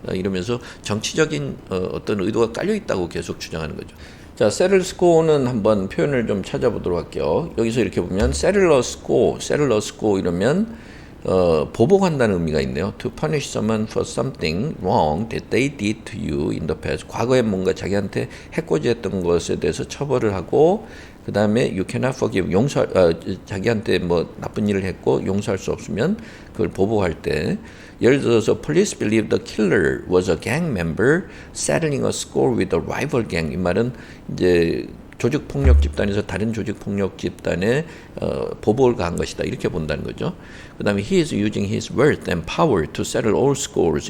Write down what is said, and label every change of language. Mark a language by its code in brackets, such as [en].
[ko] 이러면서 정치적인 어떤 의도가 깔려 있다고 계속 주장하는 거죠. 자, settle score는 한번 표현을 좀 찾아보도록 할게요. 여기서 이렇게 보면 settle a score 이러면 보복한다는 의미가 있네요. [en] To punish someone for something wrong that they did to you in the past. [ko] 과거에 뭔가 자기한테 해코지했던 것에 대해서 처벌을 하고 그 다음에 [en] you cannot forgive. [ko] 자기한테 뭐 나쁜 일을 했고 용서할 수 없으면 그걸 보복할 때 예를 들어서 [en] police believe the killer was a gang member settling a score with a rival gang. [ko] 이 말은 이제 조직폭력 집단에서 다른 조직폭력 집단에 보복을 가한 것이다. 이렇게 본다는 거죠. 그 다음에 [en] he is using his wealth and power to settle all scores.